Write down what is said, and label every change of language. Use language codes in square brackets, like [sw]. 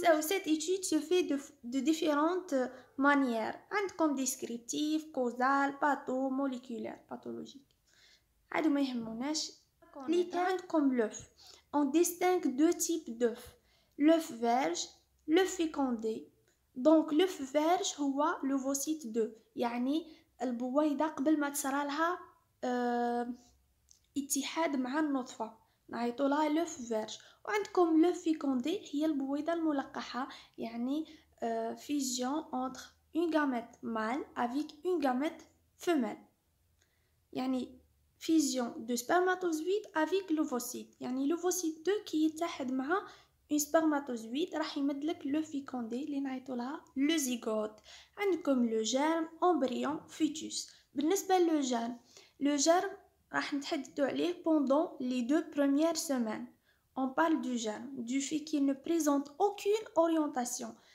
[fr] Cette étude se fait de différentes manières. [ar] عندكم [fr] descriptif, causal, patho-moléculaire, pathologique. [ar] هادو ما يهموناش. عندكم l'œuf. [fr] On distingue deux types d'œufs. L'œuf verge, l'œuf fécondé. Donc l'œuf verge [ar] هو [fr] l'ovocyte 2. [ar] يعني البويضة قبل ما تصرى لها اتحاد مع النطفة نعيطولها لوف فيرج. وعندكم لوف فيكوندي هي البويضة الملقحة يعني [fr] fusion entre une gamète mâle avec une gamète femelle [ar] يعني [fr] fusion de spermatozoïde avec l'ovocyte [ar] يعني l'ovocyte 2 كي يتحد مع [fr] un spermatozoïde [ar] راح يمدلك لو فيكوندي اللي نعيطولها لو زيغوت. عندكم لو جيرم امبريون فيتوس. بالنسبة لو جيرم راح نتحدثوا عليه [fr] pendant les 2 premières semaines. On parle du germe, du fait qu'il ne présente aucune orientation.